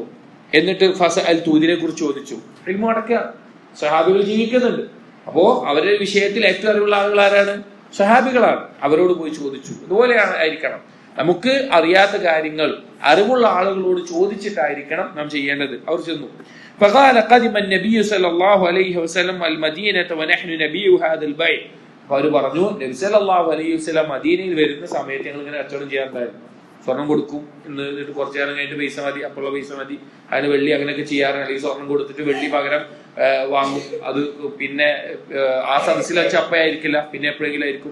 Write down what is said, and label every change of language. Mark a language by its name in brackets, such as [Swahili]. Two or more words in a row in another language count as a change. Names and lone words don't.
[Malayalam] എന്നിട്ട് ഫസഅൽതു, ഇതിനെ കുറിച്ച് ചോദിച്ചു. ഇൽമു അടക്കുകയാണ്, സഹാബികൾ ജീവിക്കുന്നുണ്ട്. അപ്പോ അവരുടെ വിഷയത്തിൽ ഏറ്റവും അറിവുള്ള ആളുകൾ ആരാണ്? സഹാബികളാണ്. അവരോട് പോയി ചോദിച്ചു. ഇതുപോലെയാണ് ആയിരിക്കണം. നമുക്ക് അറിയാത്ത കാര്യങ്ങൾ അറിവുള്ള ആളുകളോട് ചോദിച്ചിട്ടായിരിക്കണം നാം ചെയ്യേണ്ടത്. അവർ ചെന്നു. [Arabic] فقال قدم النبي صلى الله عليه وسلم المدينة ونحن نبيع هذا البيع. [Malayalam] അവർ പറഞ്ഞു നബി [Arabic] صلى الله عليه وسلم [Malayalam] മദീനയിൽ വരുന്ന സമയത്ത് ഞങ്ങൾ ഇങ്ങനെ കച്ചവടം ചെയ്യാറുണ്ടായിരുന്നു. സ്വർണം കൊടുക്കും, എന്നിട്ട് കുറച്ചു നേരം കഴിഞ്ഞിട്ട് പൈസ മതി, അപ്പോഴുള്ള പൈസ മതി, അതിന് വെള്ളി അങ്ങനെയൊക്കെ ചെയ്യാറുണ്ട്. അല്ലെങ്കിൽ സ്വർണം കൊടുത്തിട്ട് വെള്ളി പകരം വാങ്ങും. അത് പിന്നെ ആ സദസ്സിൽ വെച്ച അപ്പയായിരിക്കില്ല, പിന്നെ എപ്പോഴെങ്കിലും ആയിരിക്കും.